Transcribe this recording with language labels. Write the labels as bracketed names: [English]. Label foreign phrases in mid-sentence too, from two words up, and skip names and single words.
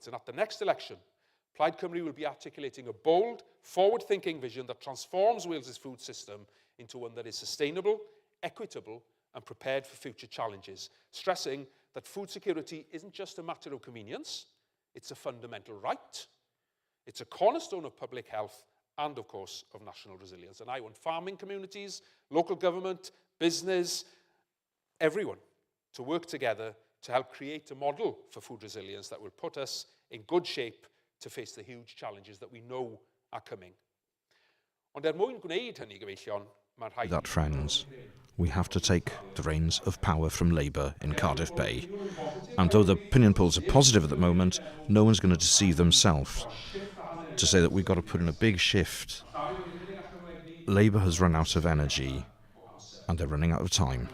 [English] And at the next election, Plaid Cymru will be articulating a bold, forward-thinking vision that transforms Wales's food system into one that is sustainable, equitable, and prepared for future challenges, stressing that food security isn't just a matter of convenience, it's a fundamental right, it's a cornerstone of public health, and, of course, of national resilience. And I want farming communities, local government, business, everyone to work together to help create a model for food resilience that will put us in good shape to face the huge challenges that we know are coming. [Welsh] Ond mwyn gwneud hynny, gyfeillion, mae'n rhaid... [English] That, friends, we have to take the reins of power from Labour in Cardiff Bay. And though the opinion polls are positive at the moment, no one's going to deceive themselves to say that we've got to put in a big shift. Labour has run out of energy and they're running out of time.